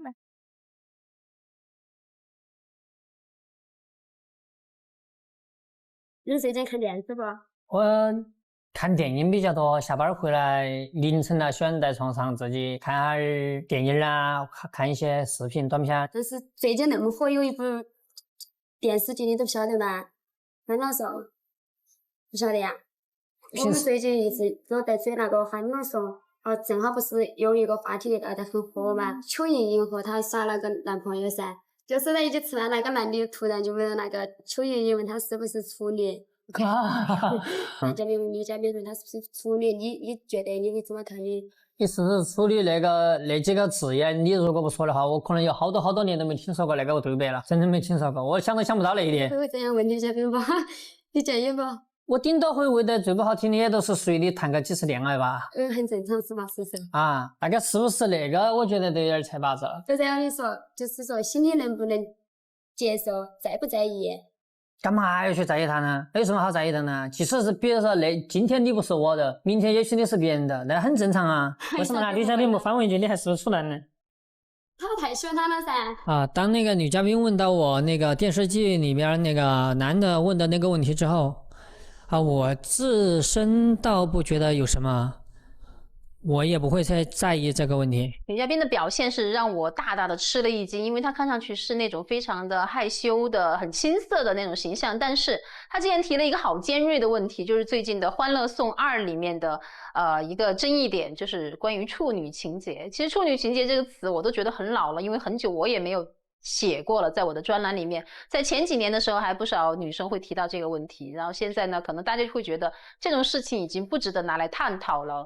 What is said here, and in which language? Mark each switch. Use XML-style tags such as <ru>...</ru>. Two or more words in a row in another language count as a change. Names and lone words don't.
<zh>有时间看电视不？我看電影比較多，下班回來凌晨喜歡在床上自己看下電影啦，看一些視頻短片。但是最近那麼火有一部電視劇你都不曉得吧？歡樂頌，不曉得呀？我們最近一直都在追那個歡樂頌，正好不是有一個話題搞得很火嘛？邱瑩瑩和她耍那個男朋友噻，就是在一起吃飯，那個男的突然就問那個邱瑩瑩問他是不是處女。男嘉賓問女嘉賓說他是不是處女？你覺得你怎麼看你？你是不是處女那幾個字眼，你如果不說的話，我可能有好多年都沒聽說過那個對白了，真的沒聽說過，我想都想不到那一點。會這樣問女嘉賓吧？你建議不？我頂多會問的最不好聽的也都是隨你談個幾次戀愛吧。很正常是吧？是不是？啊，那個是不是那個？我覺得都有點扯把子。就這樣你說，就是說心裡能不能接受，在不在意？幹嘛要去在意他呢？有什麼好在意的呢？即使是比如說今天你不是我的，明天也許你是別人的，那很正常啊。為什麼呢？女嘉賓不反問一句，你還是不是處男呢？他太喜歡他了噻。啊，當那個女嘉賓問到我那個電視劇裡邊那個男的問的那個問題之後，啊，我自身倒不覺得有什麼。我也不會太在意這個問題。女嘉賓的表現是讓我大大的吃了一驚，因為她看上去是那種非常的害羞的、很青澀的那種形象，但是她竟然提了一個好尖銳的問題，就是最近的《歡樂頌2》裡面的一個爭議點，就是關於處女情節。其實處女情節這個詞我都覺得很老了，因為很久我也沒有寫過了，在我的專欄裡面，在前幾年的時候還不少女生會提到這個問題，然後現在呢，可能大家會覺得這種事情已經不值得拿來探討了。</zh>